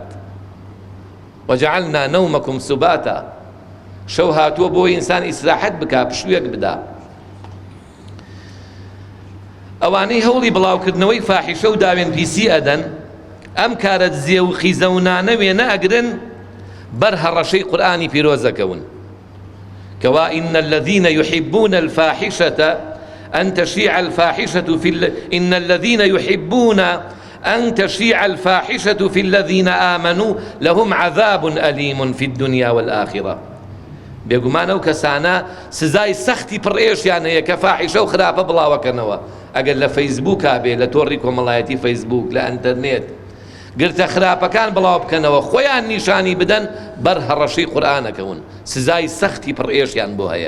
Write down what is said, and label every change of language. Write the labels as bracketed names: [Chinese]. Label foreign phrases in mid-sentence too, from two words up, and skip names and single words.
[Arabic] وجعلنا نومكم سباتا، [Central Kurdish] شەو هاتووە بۆ ئینسان ئیستراحەت بکات، پشوویەک بدا. ئەوانەی هەوڵی بڵاوکردنەوەی فاحیشە و داوێن پیسی ئەدەن، ئەم کارە زێ و خیزەونانە وێنە ئەگرن بەر هەڕەشەی قورئانی پیرۆزەکەون کەوا [Arabic] إن الذين يحبون الفاحشة أن تشيع الفاحشة إن الذين يحبون أن تشيع الفاحشة في الذين آمنوا لهم عذاب أليم في الدنيا والآخرة. [Central Kurdish] بێگومانە و کەسانە سزای سەختی پڕئێشیان هەیە کە فاحیشە و خراپە بڵاوەکەنەوە. ئەگەر لە فەیسبووکا بێ، لە تۆڕی کۆمەڵایەتی فەیسبووک، لە ئەنتەرنێت گرتە خراپەکان بڵاو بکەنەوە، خۆیان نیشانی بدەن، بەر هەڕەشەی قورئانەکەون، سزای سەختی پڕئێشیان بۆ هەیە.